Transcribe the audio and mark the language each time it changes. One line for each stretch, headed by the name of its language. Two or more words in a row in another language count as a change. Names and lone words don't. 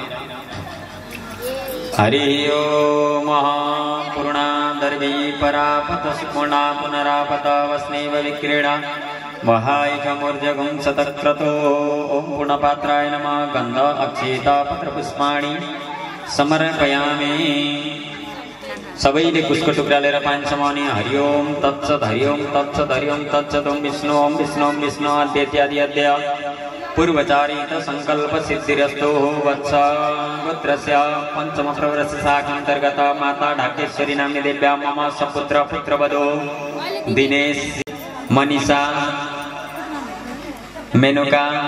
Sanskrit: हरि ओम पूर्णा दर्वी परापत सुपूर्णा पुनरापत वस्नेव विक्रीडा वहायकमूर्जगुं शतक्रतो ओम पूर्णपात्राय नमः गन्ध अक्षेता पत्रपुष्पाणि समर्पयामि
Nepali: सबैले कुशको टुक्रा लिएर पानी समाउने
Sanskrit: हरि ओम तत्सत् हरि ओम तत्सत् हरि ओम तत्सत् ओम विष्णु ओम विष्णु ओम विष्णु अद्यत्यादि अद्य पूर्वचारित संकल्प सिद्धिरस्तो वत्स गोत्रस्य पंचम प्रवरस्य शाखान्तर्गत माता ढाकेश्वरी नाम्नी देव्या मम सपुत्र पुत्रवधो दिनेश मनीषा मेनुका